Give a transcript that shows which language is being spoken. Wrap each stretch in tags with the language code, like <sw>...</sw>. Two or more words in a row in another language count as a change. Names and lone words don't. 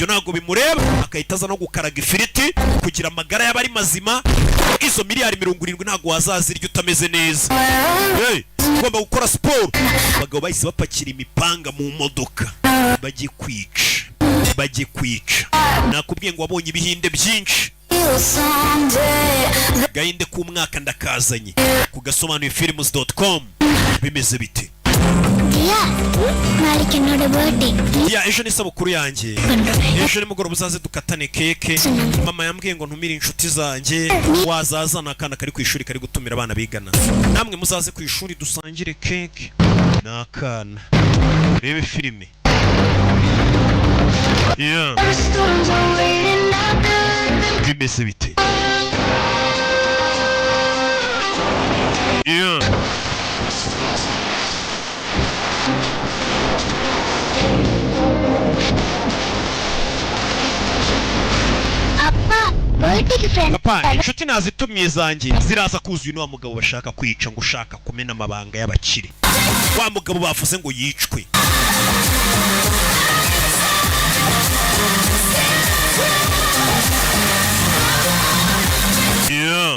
<rw>ntago bimureba akahita aza no gukaraga ifiriti kugira amagara y'abari mazima izo miliyari 70 ntago wazazirya utameze neza hey ugomba gukora siporo abagabo bahise bapakira imipanga mu modoka bajye kwica nakubwiye ngo wabonye ibihinde byinshi gahinde k'umwaka ndakazanye ku gasobanuye films.com bimeze bite</rw> <ta>நாளைக்கு என்னோட பர்த்டே</ta> <rw>ya ejo ni sabukuru yanjye ejo nimugoroba uzaze dukatane keke mama yambwiye ngo ntumire inshuti zanjye wazazana akana kari ku ishuri kari gutumira abana bigana namwe muzaze ku ishuri dusangire keke n'akana rebe filime bimeze bite</rw> <ta>அப்பா பர்த்டேக்கு ஃப்ரெண்ட்</ta> <rw>papa inshuti nazitumiye zanjye ziraza kuzuye n'uwa mugabo bashaka kwica ngo ushaka kumena amabanga y'abakire wa mugabo bavuze ngo yicwe. Yeah.</rw>